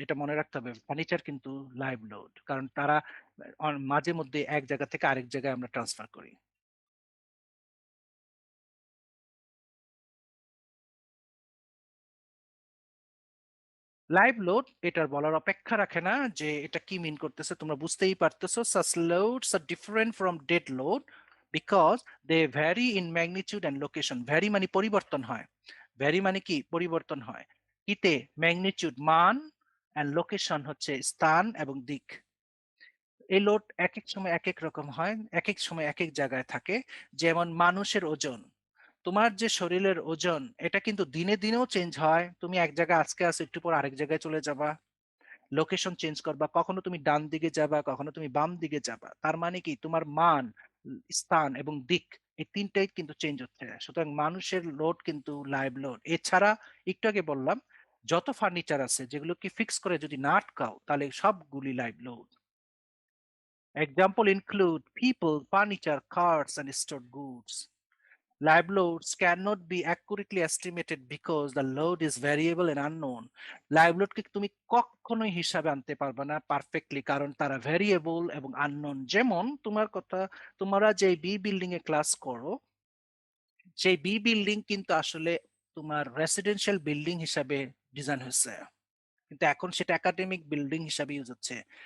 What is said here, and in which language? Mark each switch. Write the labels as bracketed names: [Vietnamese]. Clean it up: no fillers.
[Bangla] এটা মনে রাখতে হবে, ফার্নিচার কিন্তু লাইভ লোড, কারণ তারা মাঝে মধ্যে এক জায়গা থেকে আরেক জায়গায় আমরা ট্রান্সফার করি। লাইভ লোড এটার বলার অপেক্ষা রাখে না যে এটা কি মিন করতেছে, তোমরা বুঝতেই পারতেছো। [English] such loads are different from dead load because they vary in magnitude and location. [Bangla] Vary মানে পরিবর্তন হয়, ভ্যারি মানে কি পরিবর্তন হয়, কিতে ম্যাগনিটিউড মান, এন্ড লোকেশন হচ্ছে স্থান এবং দিক। এই লোড এক এক সময় এক এক রকম হয়, এক এক সময় এক এক জায়গায় থাকে। যেমন মানুষের ওজন, তোমার যে শরীরের ওজন এটা কিন্তু দিনে দিনেও চেঞ্জ হয়, তুমি এক জায়গায় আজকে আছো, একটু পর আরেক জায়গায় চলে যাবা। লোকেশন চেঞ্জ করবা, কখনো তুমি ডান দিকে যাবা, কখনো তুমি বাম দিকে যাবা, তার মানে কি তোমার মান, স্থান এবং দিক, এই তিনটাই কিন্তু চেঞ্জ হচ্ছে। সুতরাং মানুষের লোড কিন্তু লাইভ লোড। এছাড়া একটু আগে বললাম যত ফার্নিচার আছে যেগুলোকে ফিক্স করে যদি না আটকাও তাহলে সবগুলি live load. [English] Example include people, furniture, cars, and stored goods. Live loads cannot be accurately estimated because the load is variable and unknown. [Bangla] Live load কে তুমি কখনোই হিসাবে আনতে পারবে না পারফেক্টলি, কারণ তারা ভেরিয়েবল এবং আননোন। যেমন তোমার কথা, তোমরা যে বি বিল্ডিং এ ক্লাস করো, সেই বি বিল্ডিং কিন্তু আসলে তোমার রেসিডেন্সিয়াল বিল্ডিং হিসাবে ডিজাইন হয়েছে, কিন্তু এখন সেটা একাডেমিক বিল্ডিং হিসাবে ইউজ হচ্ছে।